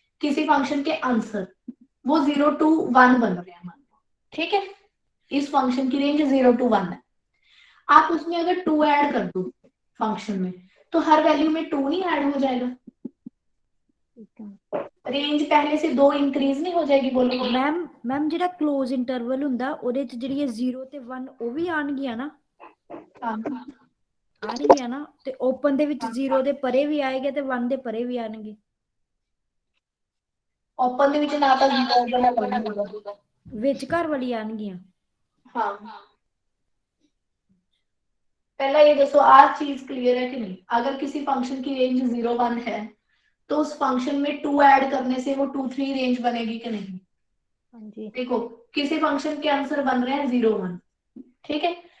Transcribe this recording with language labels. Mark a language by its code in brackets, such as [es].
[hi] किसी फंक्शन के आंसर वो 0 to 1 बन रहे हैं मान लो, ठीक है? इस फंक्शन की रेंज 0 to 1 है। आप उसमें अगर 2 ऐड कर दो फंक्शन में, तो हर वैल्यू में 2 नहीं ऐड हो जाएगा? रेंज पहले से 2 इंक्रीज नहीं हो जाएगी? बोलो [pa] ਮੈਮ ਜਿਹੜਾ ক্লোਜ਼ ਇੰਟਰਵਲ ਹੁੰਦਾ ਉਹਦੇ ਚ ਜਿਹੜੀ ਇਹ 0 ਤੇ 1 ਉਹ ਵੀ ਆਣਗੀਆਂ ਨਾ? ਆਣਗੀਆਂ ਨਾ, ਤੇ ਓਪਨ ਦੇ ਵਿੱਚ 0 ਦੇ ਪਰੇ ਵੀ ਆਏਗਾ ਤੇ 1 ਦੇ ਪਰੇ ਵੀ ਆਣਗੇ। ओपन ਦੇ ਵਿੱਚ ਨਾ ਤਾਂ 0 ਹੋਊਗਾ ਨਾ 1 ਹੋਊਗਾ। ਵਿਚਕਾਰ ਵਾਲੀ ਆਣਗੀਆਂ। [hi] हाँ, पहला ये दसो आज चीज क्लियर है कि नहीं? अगर किसी फंक्शन की रेंज 0 1 है तो उस फंक्शन में 2 ऐड करने से वो 2 3 रेंज बनेगी कि नहीं? हाँ जी। देखो किसी फंक्शन के आंसर बन रहे हैं 0 1, ठीक है?